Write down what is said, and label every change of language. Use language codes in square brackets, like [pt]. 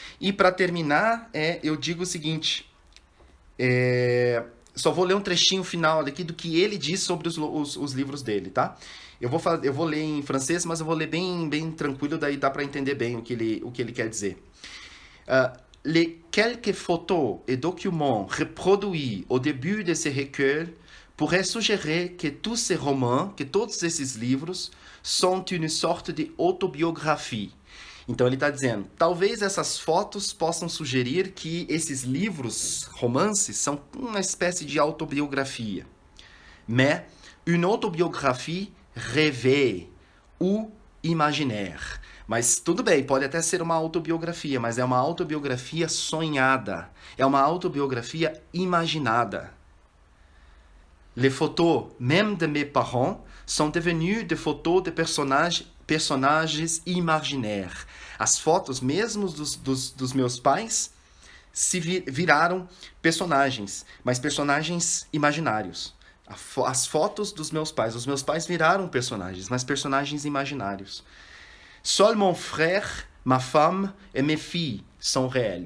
[pt] E para terminar, eu digo o seguinte... só vou ler um trechinho final aqui do que ele diz sobre os livros dele, tá? Eu vou ler em francês, mas eu vou ler bem tranquilo, daí dá para entender bem o que ele quer dizer. [fr] Les quelques photos et documents reproduits au début de ces recueils pourraient suggérer que tous ces romans, [pt] que todos esses livros, [fr] sont une sorte de autobiographie. [pt] Então ele está dizendo, talvez essas fotos possam sugerir que esses livros, romances, são uma espécie de autobiografia. [fr] Mais une autobiographie rêvée ou imaginaire. [pt] Mas tudo bem, pode até ser uma autobiografia, mas é uma autobiografia sonhada. É uma autobiografia imaginada. [fr] Les photos, même de mes parents, sont devenues des photos de personagens imaginaires. [pt] As fotos mesmo dos meus pais se viraram personagens, mas personagens imaginários. As fotos dos meus pais, os meus pais viraram personagens, mas personagens imaginários. [fr] Seul mon frère, ma femme et mes filles sont réels.